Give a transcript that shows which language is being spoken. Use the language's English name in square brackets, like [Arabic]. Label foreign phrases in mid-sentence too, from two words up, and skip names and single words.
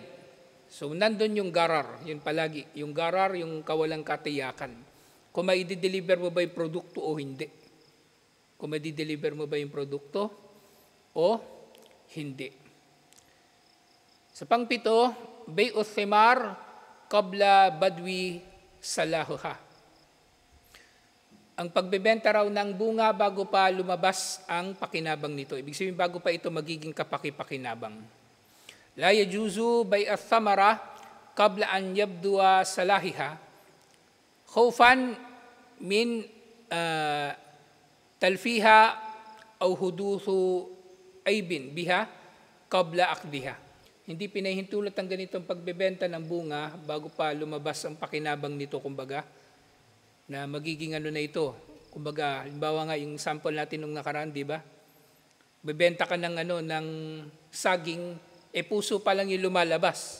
[Filipino] So nandun yung garar, yun palagi. Yung garar, yung kawalang katiyakan. Kung mai-deliver mo ba yung produkto o hindi. Kung mai-deliver mo ba yung produkto o hindi. Sa pangpito, [Arabic] بيع الثمار قبل بدو صلاحها. [Filipino] Ang pagbebenta raw ng bunga bago pa lumabas ang pakinabang nito. Ibig sabihin bago pa ito magiging kapaki-pakinabang. [Arabic] لا يجوز بيع الثمرة قبل أن يبدو صلاحها خوفا من تلفها أو حدوث عيب بها قبل أخذها. [Filipino] Hindi pinahintulot ang ganitong pagbebenta ng bunga bago pa lumabas ang pakinabang nito, kumbaga, na magiging na ito. Kumbaga, halimbawa nga yung sample natin nung nakaraan, di ba? Bebenta ka ng ng saging, puso pa lang yung lumalabas.